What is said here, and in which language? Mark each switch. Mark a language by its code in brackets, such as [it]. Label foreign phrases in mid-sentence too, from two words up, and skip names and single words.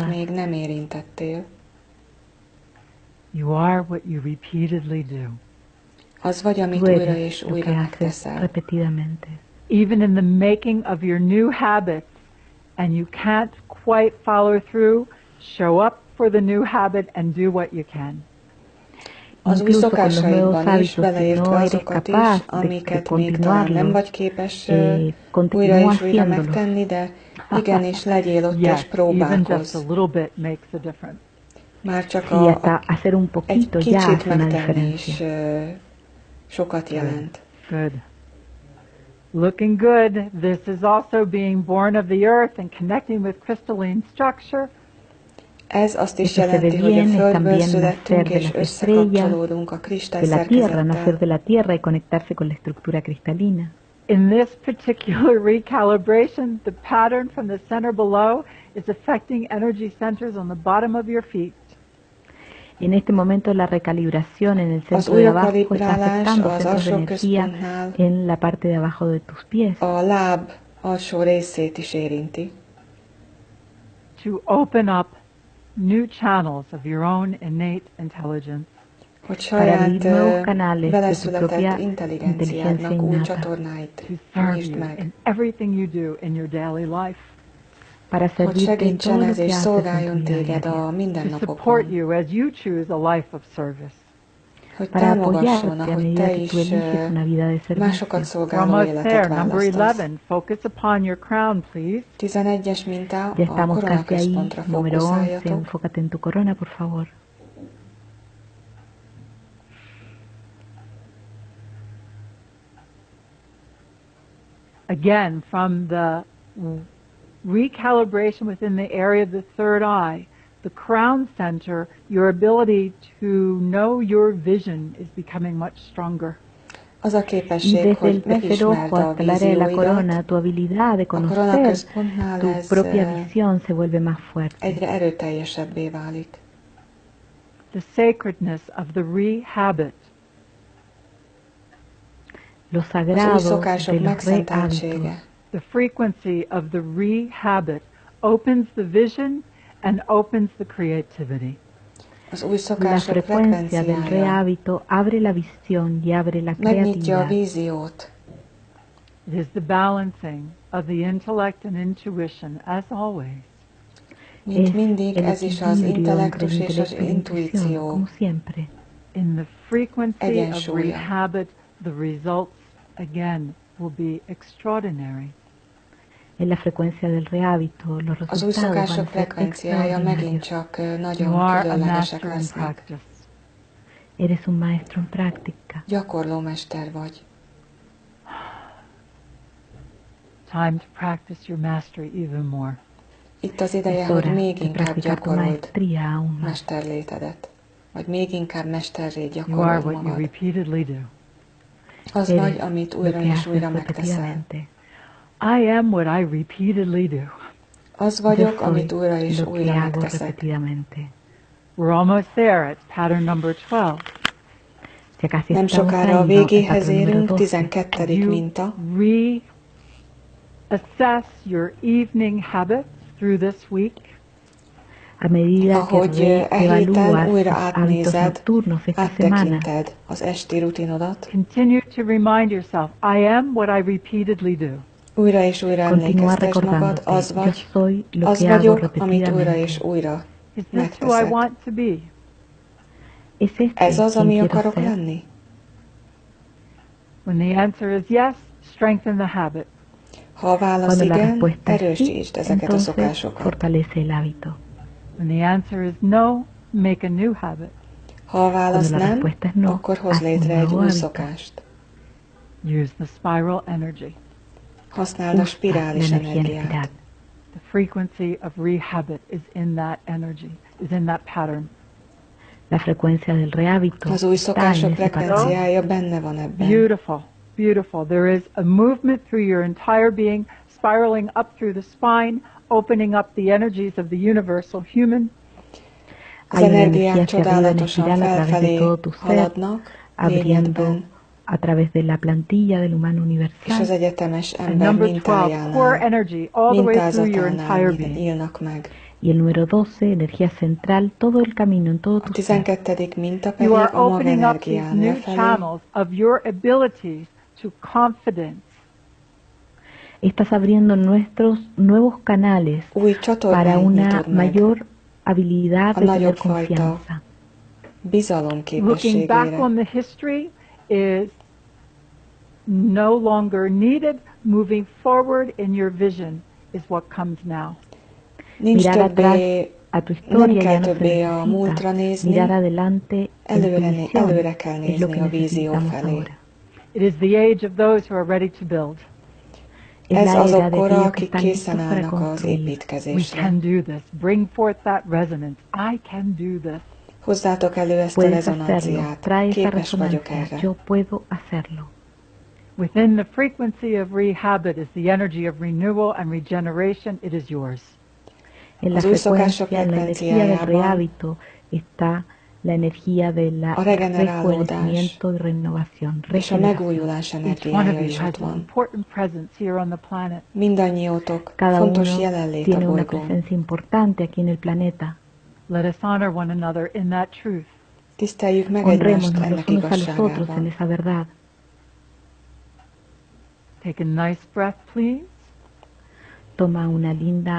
[hu] még nem érintettél. [en] You are what you repeatedly do. [hu] Az vagy, amit [es] Tú [hu] újra [es] eres [hu] és [es] lo que [hu] újra [es] haces [hu] megteszel. [es] repetidamente. [en] Even in the making of your new habits, and you can't quite follow through, show up for the new habit and do what you can. [hu] Az új [es] Incluso con los nuevos [hu] szokásaidban is, [es] hábitos, si [hu] beleértve [es] no eres [hu] azokat is, [es] capaz de [hu] amiket még talán nem [es] continuarlos, [hu] vagy képes [es] continúa [hu] újra és újra [es] haciéndolos. [hu] megtenni, de igenis legyél ott és [en] Yes, even just a [hu] próbálkozz. [en] little bit makes a difference. [hu] Már csak [es] Sí, hasta hacer un [hu] egy [es] poquito ya [hu] kicsit [es] hace una [hu] megtenni is [es] diferencia. [hu] sokat jelent. [en] Good. Looking good. This is also being born of the earth and connecting with crystalline structure. [hu] Ez azt is [es] Esto se ve [hu] jelenti, hogy a [es] bien, es [hu] Földből [es] también [hu] születtünk, [es] nacer de [hu] és [es] las [hu] összekapcsolódunk a [es] de la Tierra, [hu] kristályszerkezettel. [es] nacer de la Tierra y conectarse con la estructura cristalina. [en] In this particular recalibration, the pattern from the center below is affecting energy centers on the bottom of your feet. [es] En este momento la recalibración en el [hu] Az [es] centro de abajo está [hu] újrakalibrálás [es] afectando [hu] az [es] centros de [hu] alsó [es] energía [hu] központnál [es] en la parte de abajo de tus pies. [hu] a láb alsó részét is érinti. [en] To open up new channels of your own innate intelligence. [hu] Hogy [es] Para abrir [hu] saját [es] nuevos canales de tu [hu] beleszületett [es] propia [hu] intelligenciádnak [es] inteligencia [hu] új [es] innata [hu] csatornáit [en] To serve [hu] nyisd [en] you [hu] meg. [en] in everything you do in your daily life. [es] para [hu] Hogy [es] servirte en [hu] segítsen [es] todo lo [hu] ez [es] que [hu] és [es] haces en [hu] szolgáljon [es] tu vida [hu] téged [es] diaria. [hu] a [en] To support [hu] mindennapokban. [en] you as you choose a life of service. [hu] Hogy [es] Para [hu] támogasson, [es] apoyarte a [hu] ahogy [es] medida [hu] te [es] que [hu] is [es] tú eliges una vida de [hu] másokat [es] servicio. [en] We're [hu] szolgáló [en] almost [hu] életet [en] there. Number [hu] választasz. [en] 11. Focus upon your crown, please. [hu] 11-es minta, [es] Ya [hu] a [es] estamos casi ahí. [hu] koronaközpontra [es] Número 11, [hu] fókuszáljatok. [es] enfócate en tu corona, por favor. [en] Again, from the recalibration within the area of the third eye, the crown center, your ability to know your vision is becoming much stronger. [hu] Az a [es] Y [hu] képesség, [es] desde [hu] hogy [es] el tercer [hu] megismerd [es] ojo [hu] a [es] hasta el área de la corona, [hu] vízióidat, [es] tu habilidad de [hu] a [es] conocer [hu] koronaközpontnál [es] tu [hu] ez [es] propia visión se vuelve más fuerte. [hu] egyre erőteljesebbé válik. [en] The sacredness of the re-habit. [es] Lo [hu] Az új [es] sagrado [hu] szokások [es] de los [hu] megszenteltsége, [es] rehábitos. [en] The frequency of the re-habit opens the vision and opens the creativity. [hu] az új [es] La [hu] szokások [es] frecuencia del [hu] frekvenciája [es] rehábito abre la visión y abre la [hu] megnyitja a [es] creatividad. [hu] víziót. [en] It is the balancing of the intellect and intuition, as always. [hu] Mint [es] Es [hu] mindig, [es] el [hu] ez is az [es] equilibrio entre [hu] intellektus [es] el [hu] és az [es] intelecto y la intuición, [hu] intuíció [es] como siempre. [en] In the frequency of [hu] Egyensúlya. [en] re-habit, the results, again, will be extraordinary. [es] En la frecuencia del rehábito, los [hu] Az új [es] resultados van a [hu] szokások [es] ser [hu] frekvenciája megint [es] extraordinarios. [hu] csak [en] You [hu] nagyon [en] are a [hu] különlegesek [en] master in [hu] lesznek. [en] practice. [es] Eres un maestro en práctica. [hu] Gyakorló mester vagy. [en] Time to practice your mastery even more. [hu] Itt az ideje, [es] Es [hu] hogy [es] hora [hu] még [es] de [hu] inkább [es] practicar tu [hu] gyakorold [es] maestría aún más. [hu] mesterlétedet. Vagy még inkább mesterré [en] You are [hu] gyakorold [en] what you [hu] magad. [en] repeatedly do. [hu] Az [es] Eres [hu] vagy, amit [es] lo [hu] újra [es] que [hu] és újra [es] haces [hu] megteszel. [es] repetidamente. [en] I am what I repeatedly do. [hu] Az [es] Yo [hu] vagyok, [es] soy [hu] amit újra és [es] lo que [hu] újra [es] hago [hu] megteszek. [es] repetidamente. [en] We're almost there. It's pattern number 12. [es] Ya casi [hu] Nem [es] estamos [hu] sokára a [es] ahí, ¿no? El [hu] végéhez [es] patrón número [hu] érünk, [es] 12. [hu] 12. [en] You [hu] minta. [en] reassess your evening habits through this week. [es] A medida que [hu] Ahogy e héten [es] reevalúas [hu] újra [es] tus hábitos [hu] átnézed, [es] nocturnos esta semana, [hu] áttekinted az esti rutinodat, [en] Continue to remind yourself, I am what I repeatedly do. [hu] újra és újra [es] continúa [hu] emlékeztes magad, [es] recordándote, [hu] az [es] yo [hu] vagy, [es] soy lo [hu] az [es] que hago [hu] vagyok, amit újra [es] repetidamente. [hu] és újra [en] Is this who I [hu] megteszek. [en] want to be? [es] ¿Es este [hu] Ez az, [es] quien [hu] ami [es] quiero [hu] akarok [es] ser? [hu] lenni? [en] When the answer is yes, strengthen the habit. [hu] Ha a válasz [es] Cuando la [hu] igen, [es] respuesta es sí, [hu] erősítsd ezeket a [es] entonces [hu] szokásokat. [es] fortalece el hábito. [en] When the answer is no, make a new habit. [hu] Ha a válasz [es] Cuando la [hu] nem, [es] respuesta es no, [hu] akkor hoz [es] haz un [hu] létre egy [es] nuevo [hu] új [es] hábito. [hu] szokást. [en] Use the spiral energy. [hu] Használd a [es] Usa la [hu] spirális [es] energía en [hu] energiát. [es] espiral. [en] The frequency of rehabit is in that energy, is in that pattern. [es] La frecuencia del rehábito [hu] Az új [es] está en [hu] szokások [es] ese patrón. [hu] frekvenciája benne van ebben. [en] Beautiful, beautiful. There is a movement through your entire being, spiraling up through the spine, opening up the energies of the universal human. [hu] Az [es] Hay una [hu] energiák [es] energía hacia arriba en [hu] csodálatosan [es] espiral a través de [hu] felfelé [es] todo tu ser, [hu] haladnak, [es] abriendo [hu] lényedben, [es] a través de la plantilla del humano [hu] és [es] universal. [hu] az egyetemes [en] And [hu] ember [en] number 12, core [hu] mintájánál, [en] energy, all the way through your [hu] mintázatánál [en] entire being. [hu] nyílnak meg. [es] Y el número 12, energía central, todo el camino, en todo [hu] A [es] tu ser. [hu] 12. minta pedig [en] You are [hu] a [en] opening up these [hu] magenergián [en] new [hu] lefelé, [en] channels of your abilities to confidence. [es] Estás abriendo nuestros nuevos canales [hu] új [es] para [hu] csatornáit [es] una [hu] nyitod meg, [es] mayor habilidad [hu] a [es] de tener [hu] nagyobb fajta [es] confianza. [hu] bizalom [en] Looking back [hu] képességére. [en] on the history is no longer needed. Moving forward in your vision is what comes now. [hu] Nincs [es] Mirar atrás [hu] többé, [es] a tu [hu] nem [es] historia [hu] kell [es] ya no se [hu] többé a múltra [es] necesita. [hu] nézni, [es] Mirar adelante en tu visión [hu] előre kell [es] es lo [hu] nézni [es] que [hu] a vízió [es] necesitamos [hu] felé. [es] ahora. [en] It is the age of those who are ready to build. [es] Es [hu] Ez [es] la [hu] azok [es] era de [hu] kora, [es] aquellos que [hu] akik [es] están listos [hu] készen [es] para [hu] állnak az [es] construir. [en] We [hu] építkezésre. [en] can do this. Bring forth that resonance. I can do this. [hu] Hozzátok elő ezt a [es] Puedes hacerlo, [hu] rezonanciát. [es] trae esa [hu] Képes vagyok [es] resonancia. [hu] erre. [es] Yo puedo hacerlo. [en] Within the frequency of rehabit is the energy of renewal and regeneration. It is yours. [es] En la [hu] Az új szokások [es] frecuencia, en la energía del [hu] frekvenciájában [es] rehábito está la energía de la [hu] a regenerálódás [es] rejuvenecimiento y renovación, [hu] és a [es] regeneración. [hu] megújulás [en] Each one of [hu] energiája [en] you [hu] is [en] has [hu] ott [en] an [hu] van. [en] important presence here on the planet. [hu] Mindannyiótok [es] Cada [hu] fontos [es] uno [hu] jelenlét a [es] tiene una [hu] bolygón. [es] presencia importante aquí en el planeta. [en] Let us honor one another in that truth. [hu] Tiszteljük meg egymást [es] Honrémonos [hu] ennek [es] los unos a los otros en [hu] igazságában. [es] esa verdad. [en] Take a nice breath, please. [es] Toma una linda